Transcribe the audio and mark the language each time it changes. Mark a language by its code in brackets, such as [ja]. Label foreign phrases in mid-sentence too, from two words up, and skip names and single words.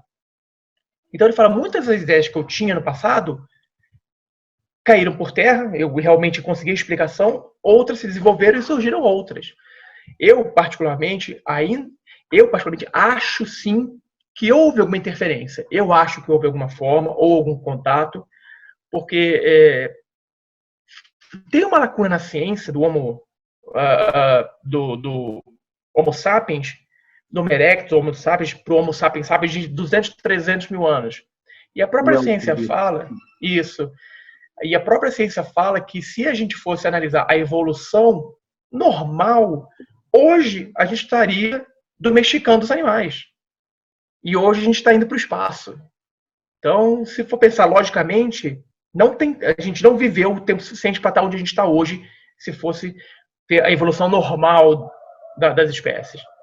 [pt] Então ele fala, muitas das ideias que eu tinha no passado caíram por terra, eu realmente consegui a explicação, outras se desenvolveram e surgiram outras. Eu, particularmente, acho sim que houve alguma interferência. Eu acho que houve alguma forma ou algum contato, porque tem uma lacuna na ciência do Homo sapiens, do Homo erectus, Homo sapiens, para o Homo sapiens sapiens de 200, 300 mil anos. E a própria ciência fala isso. E a própria ciência fala que se a gente fosse analisar a evolução normal, hoje a gente estaria domesticando os animais. E hoje a gente está indo para o espaço. Então, se for pensar logicamente, a gente não viveu o tempo suficiente para estar onde a gente está hoje, se fosse ter a evolução normal das espécies.